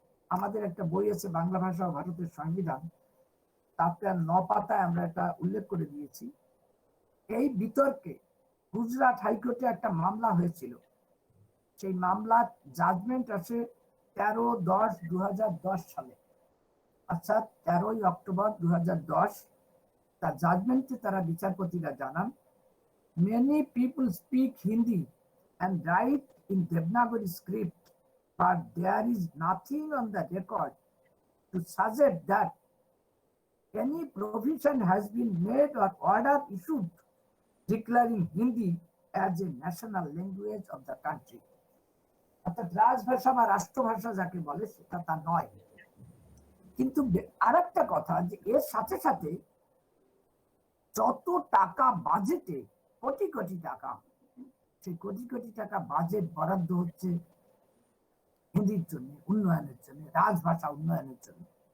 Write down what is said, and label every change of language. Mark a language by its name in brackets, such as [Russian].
[Bangla] আমাদের একটা বই আছে বাংলা ভাষা ও ভারতের সংবিধান, তাতে 9 পাতায় আমরা এটা উল্লেখ করে দিয়েছি। এই বিতর্কে গুজরাট হাইকোর্টে একটা মামলা হয়েছিল। সেই মামলার জাজমেন্ট আসে 13-10-2010 সালে, অর্থাৎ 13ই অক্টোবর 2010। তার জাজমেন্টে তারা বিচারপতিরা জানান, [English] many people speak Hindi and write in Devanagari script, but there is nothing on the record to suggest that any provision has been made or order issued declaring Hindi as a national language of the country. [Bangla] অর্থাৎ রাজভাষা বা রাষ্ট্রভাষা যাকে বলে সেটা তা নয়। কিন্তু আরেকটা কথা যে এর সাথে সাথে যত টাকা বাজেটে, কোটি কোটি টাকা, সেই কোটি কোটি টাকা বাজেট বরাদ্দ হচ্ছে হিন্দির জন্য, উন্নয়নের জন্য, রাজভাষা উন্নয়নের জন্য।